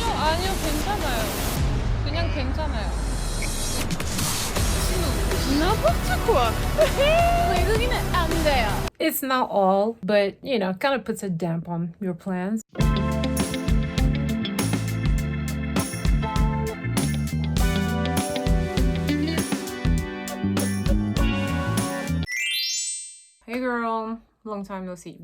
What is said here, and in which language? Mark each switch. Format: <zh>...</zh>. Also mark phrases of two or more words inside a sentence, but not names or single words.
<ko>아니요, 괜찮아요. 그냥 괜찮아요.</ko> <fr>N'importe quoi.</fr> <ko>외국인은 안 돼요.</ko> <en>It's not all, but you know, kind of puts a damp on your plans. Hey girl, long time no see.</en>